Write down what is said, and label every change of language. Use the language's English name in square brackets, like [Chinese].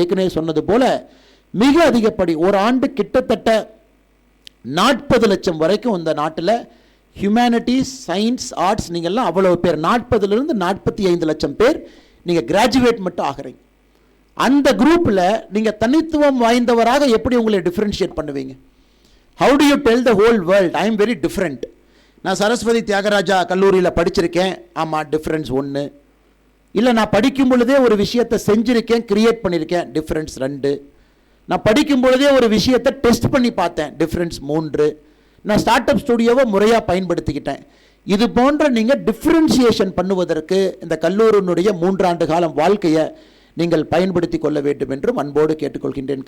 [Tamil] ஏற்கனவே சொன்னது போல மிக அதிகப்படி ஒரு ஆண்டு கிட்டத்தட்ட 40 லட்சம் வரைக்கும் இந்த நாட்டில் ஹியூமனிட்டிஸ், சயின்ஸ், ஆர்ட்ஸ் நீங்கள்லாம் அவ்வளோ பேர் 40லிருந்து 45 லட்சம் பேர் நீங்கள் கிராஜுவேட் மட்டும் ஆகிறீங்க. அந்த குரூப்பில் நீங்கள் தனித்துவம் வாய்ந்தவராக எப்படி உங்களை டிஃப்ரென்ஷியேட் பண்ணுவீங்க? [English] How do you tell the whole world I am very different? [Tamil] நான் சரஸ்வதி தியாகராஜா கல்லூரியில் படிச்சிருக்கேன், ஆமாம் டிஃப்ரென்ஸ் 1. இல்லை நான் படிக்கும் பொழுதே ஒரு விஷயத்தை செஞ்சுருக்கேன், கிரியேட் பண்ணியிருக்கேன், டிஃப்ரென்ஸ் 2. நான் படிக்கும் பொழுதே ஒரு விஷயத்தை டெஸ்ட் பண்ணி பார்த்தேன், டிஃப்ரென்ஸ் 3. நான் ஸ்டார்ட் அப் ஸ்டுடியோவை முறையாக பயன்படுத்திக்கிட்டேன். இது போன்ற நீங்கள் டிஃப்ரென்சியேஷன் பண்ணுவதற்கு இந்த கல்லூரியினுடைய 3 ஆண்டு காலம் வாழ்க்கையை நீங்கள் பயன்படுத்தி கொள்ள வேண்டும் என்றும் அன்போடு கேட்டுக்கொள்கின்றேன்.